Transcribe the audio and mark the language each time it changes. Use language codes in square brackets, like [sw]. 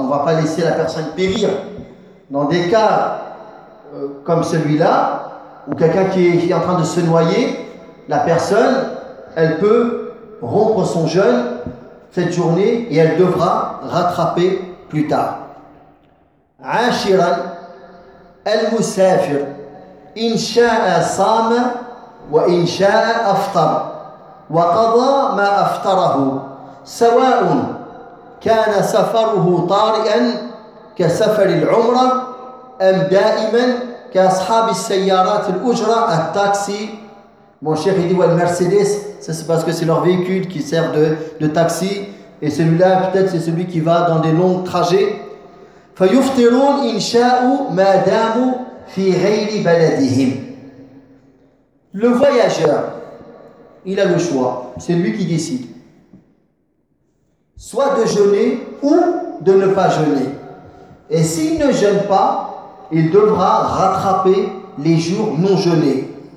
[fr] On ne va pas laisser la personne périr dans des cas comme celui-là, où quelqu'un qui est en train de se noyer, la personne, elle peut rompre son jeûne cette journée et elle devra rattraper plus tard. Ashiran. [ar] المسافر إن شاء صام وإن شاء أفطر وقضى ما أفطره سواء كان سفره طارئا كسفر العمرة أم دائما كأصحاب السيارات الأجرة التاكسي. [fr] Mon cher, il dit, ouais, le Mercedes, ça c'est parce que c'est leur véhicule qui sert de taxi, et celui-là peut-être c'est celui qui va dans des longs trajets. [ar] فيفطرون إن شاءوا ما داموا في غير بلدهم. [fr] Le voyageur, il a le choix, c'est lui qui décide. Soit de jeûner ou de ne pas jeûner. Et s'il ne jeûne pas, il devra rattraper les jours non jeûnés.